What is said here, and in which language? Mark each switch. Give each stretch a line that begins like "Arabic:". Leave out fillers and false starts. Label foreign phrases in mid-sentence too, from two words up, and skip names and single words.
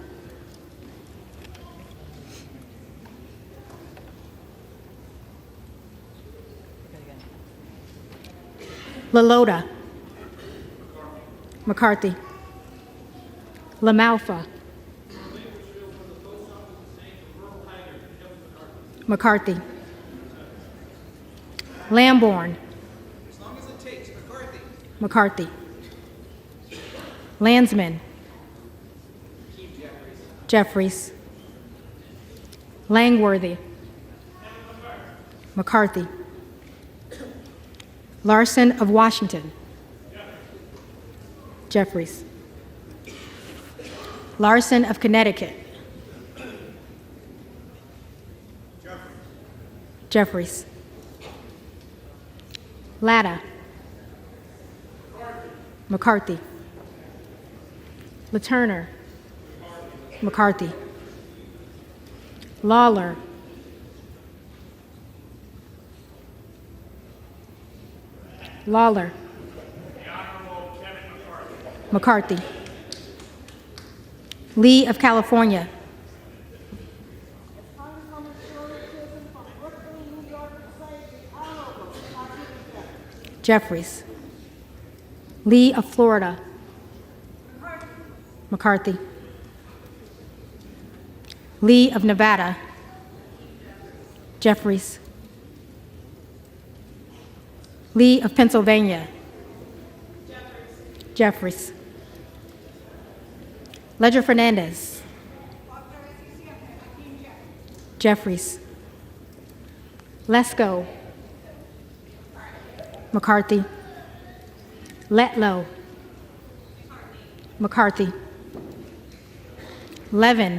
English: LaLota. McCarthy. LaMalfa. McCarthy. Lamborn. As long as it takes, McCarthy. McCarthy. Landsman. Jeffries. Langworthy. McCarthy. Larson of Washington. Jeffries. Larson of Connecticut. Jeffries. Latta. McCarthy. LaTurner. McCarthy. Lawler. Lawler. McCarthy. Lee of California. Jeffries. Lee of Florida. McCarthy. Lee of Nevada. Jeffries. Lee of Pennsylvania. Jeffries. Ledger Fernandez. Jeffries. Lesko. McCarthy. Letlow. McCarthy. Levin.